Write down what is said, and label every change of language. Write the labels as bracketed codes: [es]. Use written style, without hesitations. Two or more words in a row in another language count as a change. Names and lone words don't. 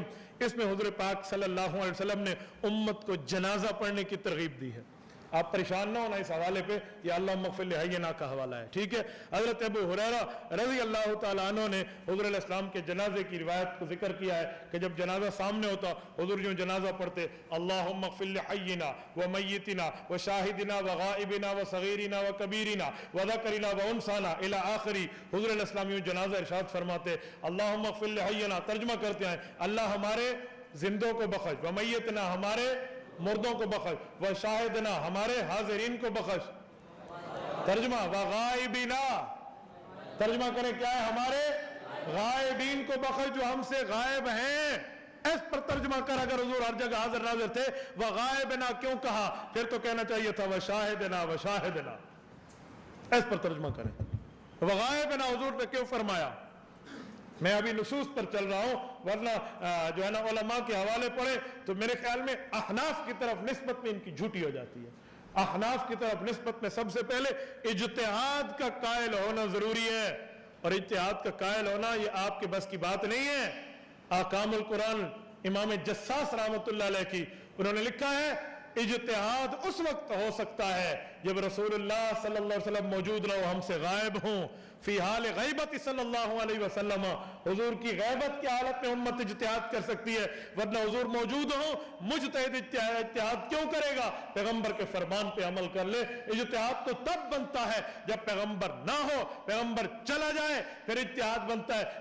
[hi] इसमें हुज़ूर पाक [ar] صلى الله عليه وسلم [hi] ने उम्मत को जनाजा पढ़ने की तरगीब दी है। आप परेशान ना होना इस हवाले पे, ये [ar] اللهم اغفر لحينا [hi] का हवाला है, ठीक है। हज़रत अबू हुरैरा [ar] رضي الله تعالى عنه [hi] ने हुज़ूर अलैहिस्सलाम के जनाजे की रिवायत को जिक्र किया है कि जब जनाजा सामने होता हुज़ूर जो जनाजा पढ़ते [ar] اللهم اغفر لحينا وميتنا وشاهدنا وغائبنا وصغيرنا وكبيرنا وذكرنا وأنثانا إلى آخره. [hi] हुज़ूर अलैहिस्सलाम यूं जनाजा इरशाद फरमाते [ar] اللهم اغفر لحينا, [hi] तर्जुमा करते हैं अल्लाह हमारे जिंदों को बख्श, [ar] وميتنا [hi] हमारे मुर्दों को बख्श, [ar] وشاهدنا [hi] हमारे हाजिरीन को बख्श। तर्जुमा [ar] وغائبنا, [hi] तर्जुमा करें क्या है, हमारे गायबीन को बख्श जो हमसे गायब हैं। इस पर तर्जुमा कर, अगर हुजूर हर जगह हाजिर नाजिर थे, [ar] وغائبنا [hi] क्यों कहा, फिर तो कहना चाहिए था [ar] وشاهدنا وشاهدنا. [hi] इस पर तर्जुमा करें, [ar] وغائبنا [hi] हुजूर ने क्यों फरमाया। मैं अभी नुसूस पर चल रहा हूं, वरना जो है ना उलमा के हवाले पढ़े तो मेरे ख्याल में अहनाफ की तरफ निस्बत में इनकी झूठी हो जाती है। अहनाफ की तरफ निस्बत में सबसे पहले इज्तिहाद का कायल होना जरूरी है, और इज्तिहाद का कायल होना ये आपके बस की बात नहीं है। अहकामुल कुरान इमाम जस्सास [ar] رحمة الله عليه [hi] की, उन्होंने लिखा है इज्तिहाद उस वक्त हो सकता है जब रसूलुल्लाह [ar] صلى الله عليه وسلم [hi] मौजूद न हो, हमसे गायब हों। [ar] في حال غيبة صلى الله عليه وسلم, [hi] हुजूर की गैबत की हालत में उम्मत इज्तिहाद कर सकती है, वरना हुजूर मौजूद हो मुजतहिद इज्तिहाद क्यों करेगा। पैगंबर के फरमान पे अमल कर ले। इज्तिहाद तो तब बनता है जब पैगंबर ना हो, पैगंबर चला जाए फिर इज्तिहाद बनता है।